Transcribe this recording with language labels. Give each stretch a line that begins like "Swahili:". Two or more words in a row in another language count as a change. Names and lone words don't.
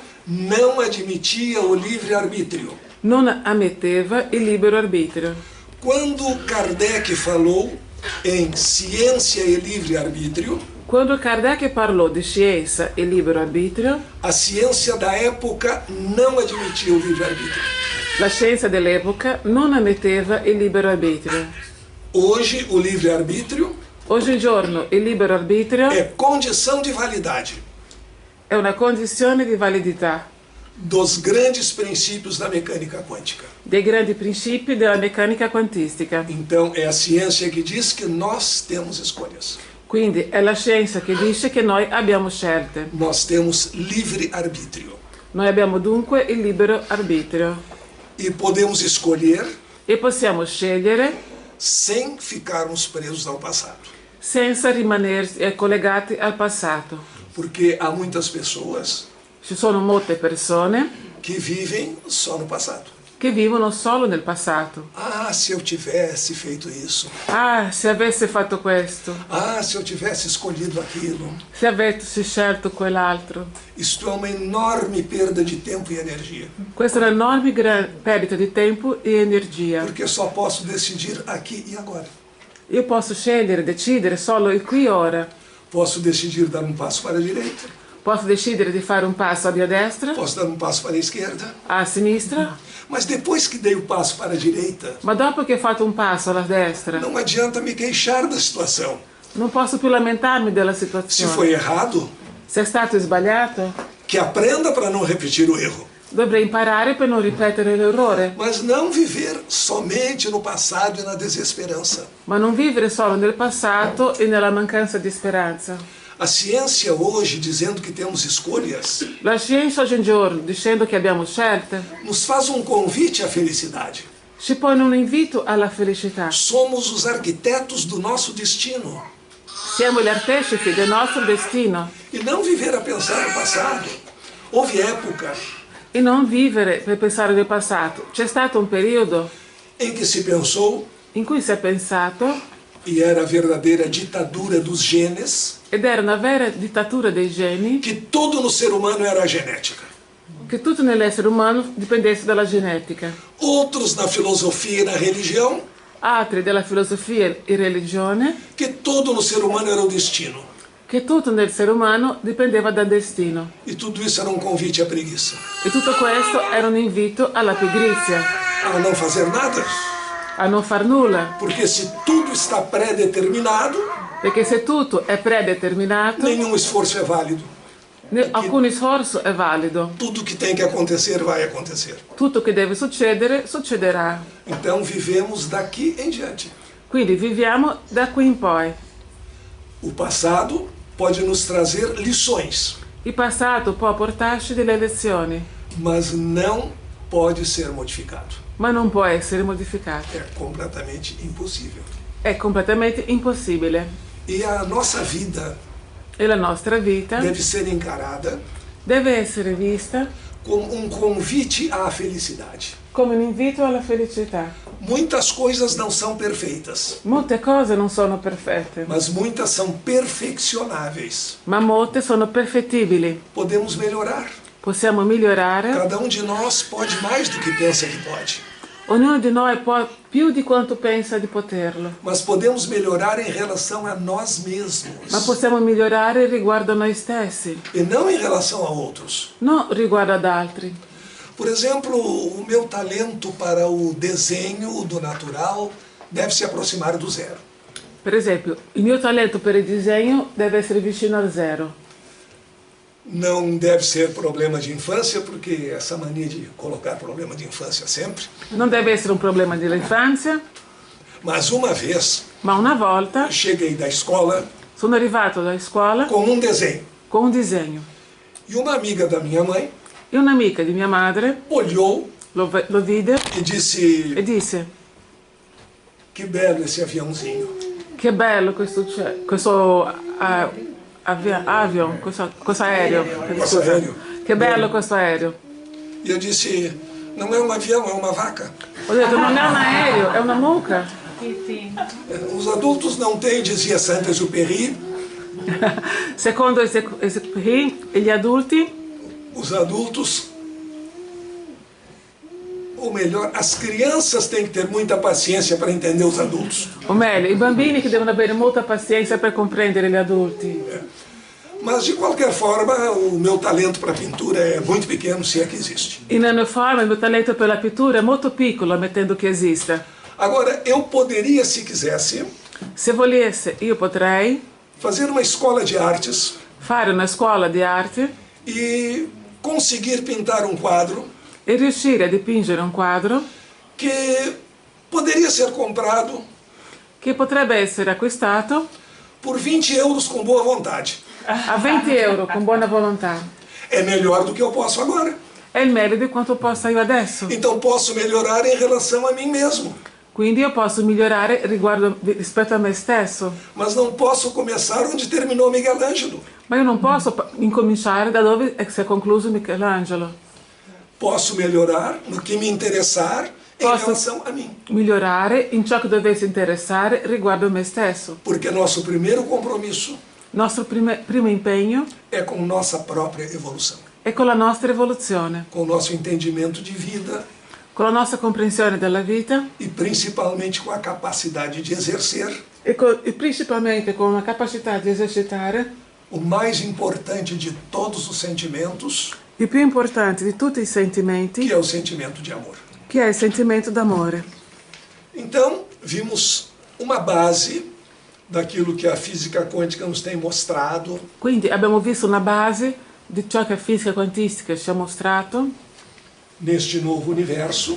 Portuguese: não admitia o livre-arbítrio.
Italian: non ammetteva il libero arbitrio.
Portuguese: Quando Kardec falou em ciência e livre-arbítrio,
Italian: Quando Kardec parlò di scienza e libero arbitrio,
Portuguese: a ciência da época não admitia o livre-arbítrio.
Italian: la scienza dell'epoca non ammetteva il libero arbitrio.
Portuguese: Hoje, o livre-arbítrio
Italian: Oggigiorno il libero arbitrio
Portuguese: é condição de validade
Italian: è una condizione di validità
Portuguese: dos grandes princípios da mecânica quântica.
Italian: dei grandi principi della meccanica quantistica.
Portuguese: Então, é a ciência que diz que nós temos escolhas.
Italian: Quindi è la scienza che dice che noi abbiamo scelte.
Portuguese: Nós temos livre-arbítrio.
Italian: Noi abbiamo dunque il libero arbitrio
Portuguese: E podemos escolher
Italian: e possiamo scegliere
Portuguese: sem ficarmos presos ao passado.
Italian: senza rimanere collegati al passato.
Portuguese: Porque há muitas pessoas
Italian: Ci sono molte persone
Portuguese: que vivem só no passado.
Italian: che vivono solo nel passato.
Portuguese: Ah, se eu tivesse feito isso.
Italian: Ah, se avesse fatto questo,
Portuguese: Ah, se eu tivesse escolhido aquilo.
Italian: se avessi scelto quell'altro.
Portuguese: Isto é uma enorme perda de tempo e energia.
Italian: Questa è un'enorme perdita di tempo e energia.
Portuguese: Porque só posso decidir aqui e agora.
Italian: Io posso scegliere, decidere solo il qui e ora.
Portuguese: Posso decidir dar um passo para a direita.
Italian: Posso decidere di fare un passo a destra,
Portuguese: Posso dar um passo para a esquerda.
Italian: a sinistra,
Portuguese: Mas depois que dei o passo para a direita,
Italian: ma dopo che ho fatto un passo alla destra
Portuguese: não adianta me queixar da situação.
Italian: non posso più lamentarmi della
Portuguese: Se
Italian: situazione.
Portuguese: foi errado,
Italian: Se è stato sbagliato,
Portuguese: que aprenda para não repetir o erro.
Italian: dovrei imparare per non ripetere l'errore,
Portuguese: Mas não viver somente no passado e na desesperança.
Italian: ma non vivere solo nel passato e nella mancanza di speranza.
Portuguese: A ciência hoje, dizendo que temos escolhas,
Italian: La scienza oggigiorno, dicendo che abbiamo scelte,
Portuguese: nos faz um convite à felicidade.
Italian: ci pone un invito alla felicità.
Portuguese: Somos os arquitetos do nosso destino.
Italian: Siamo gli artefici del nostro destino
Portuguese: E não viver a pensar no passado. Houve época
Italian: e non vivere per pensare nel passato. C'è stato un periodo
Portuguese: em que se pensou,
Italian: in cui si è pensato,
Portuguese: e era a verdadeira ditadura dos genes,
Italian: ed era una vera dittatura dei geni,
Portuguese: que tudo no ser humano era a genética.
Italian: che tutto nell'essere umano dipendesse dalla genetica.
Portuguese: Outros na filosofia e na religião,
Italian: Altri della filosofia e religione,
Portuguese: que tudo no ser humano era o destino.
Italian: che tutto nel essere umano dipendeva dal destino.
Portuguese: E tudo isso era um convite à preguiça.
Italian: E tutto questo era un invito alla pigrizia,
Portuguese: A não fazer nada.
Italian: a non far nulla,
Portuguese: Porque se tudo está pré-determinado,
Italian: perché se tutto è predeterminato,
Portuguese: nenhum esforço é válido.
Italian: alcun sforzo è valido.
Portuguese: Tudo que tem que acontecer vai acontecer.
Italian: Tutto che deve succedere, succederà.
Portuguese: Então vivemos daqui em diante.
Italian: Quindi viviamo da qui in poi.
Portuguese: O passado pode nos trazer lições.
Italian: Il passato può portarci delle lezioni.
Portuguese: mas não pode ser modificado.
Italian: ma non può essere modificato.
Portuguese: É completamente impossível.
Italian: È completamente impossibile.
Portuguese: E a nossa vida
Italian: E la nostra vita
Portuguese: deve ser encarada
Italian: deve essere vista
Portuguese: como um convite à felicidade.
Italian: come un invito alla felicità.
Portuguese: Muitas coisas não são perfeitas,
Italian: Molte cose non sono perfette,
Portuguese: mas muitas são perfeccionáveis.
Italian: ma molte sono perfettibili.
Portuguese: Podemos melhorar.
Italian: Possiamo migliorare.
Portuguese: Cada um de nós pode mais do que pensa que pode.
Italian: Ognuno di noi può più di quanto pensa di poterlo,
Portuguese: Mas podemos melhorar em relação a nós mesmos
Italian: ma possiamo migliorare riguardo a noi stessi,
Portuguese: e não em relação a outros.
Italian: non riguardo ad altri.
Portuguese: Por exemplo, o meu talento para o desenho do natural deve se aproximar do zero.
Italian: Per esempio, il mio talento per il disegno deve essere vicino al zero.
Portuguese: Não deve ser problema de infância, porque essa mania de colocar problema de infância sempre.
Italian: Non deve essere un problema dell'infanzia,
Portuguese: Mas uma vez
Italian: ma una volta
Portuguese: cheguei da escola
Italian: sono arrivato da scuola
Portuguese: com um desenho.
Italian: con un disegno
Portuguese: E uma amiga da minha mãe
Italian: e un'amica di mia madre
Portuguese: olhou
Italian: lo vide
Portuguese: e disse:
Italian: e disse:
Portuguese: que belo esse aviãozinho.
Italian: che bello questo avion, questo aereo. Questo aereo. Che bello questo aereo.
Portuguese: E eu disse: não é um avião, é uma vaca.
Italian: Ho detto, non è un aereo, è una mucca.
Portuguese: Os adultos não têm, dizia Saint-Exupéry,
Italian: Secondo e gli adulti,
Portuguese: os adultos, ou melhor, as crianças têm que ter muita paciência para entender os adultos.
Italian: o meglio, i bambini che devono avere molta pazienza per comprendere gli adulti.
Portuguese: Mas, de qualquer forma, o meu talento para pintura é muito pequeno, se é que existe.
Italian: In ogni forma, il mio talento per la pittura è molto piccolo, ammettendo che esista.
Portuguese: Agora, eu poderia, se quisesse,
Italian: Se volesse, io potrei
Portuguese: fazer uma escola de artes
Italian: fare una scuola di arte
Portuguese: e conseguir pintar um quadro
Italian: e riuscire a dipingere un quadro
Portuguese: que poderia ser comprado
Italian: che potrebbe essere acquistato
Portuguese: por 20 euros com boa vontade.
Italian: a 20 euro con buona volontà.
Portuguese: É melhor do que eu posso agora.
Italian: È il meglio di quanto possa io adesso.
Portuguese: Então posso melhorar em relação a mim mesmo.
Italian: Quindi io posso migliorare rispetto a me stesso.
Portuguese: Mas não posso começar onde terminou Michelangelo.
Italian: Ma io non posso incominciare da dove si è concluso Michelangelo.
Portuguese: Posso melhorar no que me interessar em
Italian: Posso
Portuguese: relação a mim.
Italian: migliorare in ciò che dovesse interessare riguardo a me stesso.
Portuguese: Porque nosso primeiro compromisso
Italian: Nostro primo impegno
Portuguese: é com nossa própria evolução,
Italian: è con la nostra evoluzione,
Portuguese: com o nosso entendimento de vida
Italian: con la nostra comprensione della vita
Portuguese: e principalmente com a capacidade de exercer
Italian: e principalmente con la capacità di esercitare
Portuguese: o mais importante de todos os sentimentos,
Italian: il più importante di tutti i sentimenti,
Portuguese: que é o sentimento de amor.
Italian: che è il sentimento d'amore.
Portuguese: Então, vimos uma base daquilo que a física quântica nos tem mostrado,
Italian: Quindi abbiamo visto una base di ciò che fisica quantistica ci ha mostrato
Portuguese: neste novo universo.